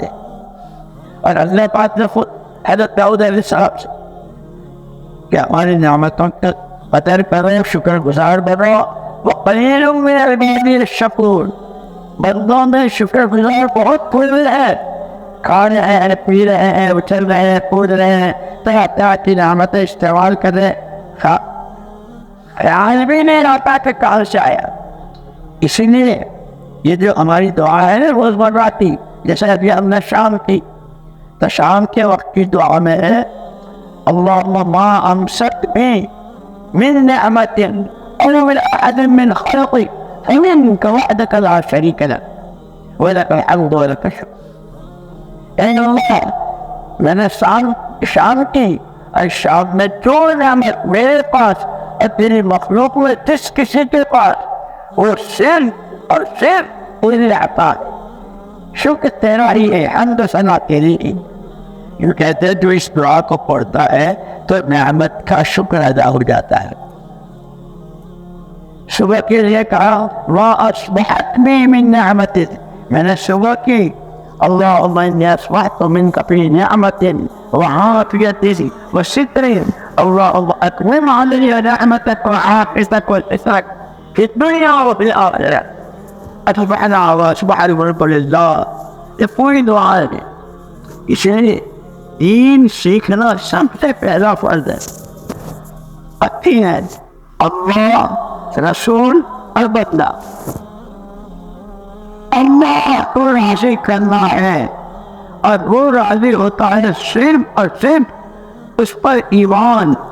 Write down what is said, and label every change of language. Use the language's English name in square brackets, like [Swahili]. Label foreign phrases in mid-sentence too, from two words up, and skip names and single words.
[Urdu] اور اللہ پاک نے خود حضرت داؤد علیہ السلام سے کہ ہماری نعمتوں کا قدر کرو، شکر گزار بنو، [Arabic] وقلیل من العباد الشکور، [Urdu] بندوں میں شکر گزار بہت تھوڑے ہیں، کھا رہے ہیں، پی رہے ہیں، اچھل رہے ہیں، کود رہے ہیں، طرح طرح کی نعمتیں استعمال کر رہے ہیں، خیال بھی نہیں آتا کہ کہاں سے آیا۔ اسی لیے یہ جو ہماری دعا ہے نا روزمرہ کی، جیسے ابھی ہم نے شام کی، تو شام کے وقت کی دعا میں ہے [Arabic] اللہم ما امسک بی من نعمت او من احد من خلقی فمنک وحدک لا شریک لک ولک الحمد ولک الشکر۔ [Urdu] اے اللہ میں نے شام کی، اور شام میں جو نعمت میرے پاس اور تیری مخلوق میں جس کسی کے پاس، وہ صرف اور صرف تیرے عطا ہے، شکر تیرا ہی ہے، حمد و ثنا تیری ہی۔ یہ کہتے ہیں جو اس دعا کو پڑھتا ہے تو نعمت کا شکر ادا ہو جاتا ہے۔ صبح کے لیے کہا [Arabic] ما اصبحت بی من نعمت، [Urdu] میں نے صبح کی [Arabic] اللہم انی اصبحت منک فی نعمت وعافیت وستر، اللہم اتمم علی نعمتک وعافیتک وسترک فی الدنیا وفی الآخرہ، اصبحنا واصبح الملک للہ۔ [Urdu] یہ پوری دعا ہے۔ اس لیے دین سیکھنا سب سے پہلا فرض ہے۔ اچھی ہے اللہ، رسول اور بندہ، اللہ کو راضی کرنا ہے، اور وہ راضی ہوتا ہے صرف اور صرف اس پر ایمان،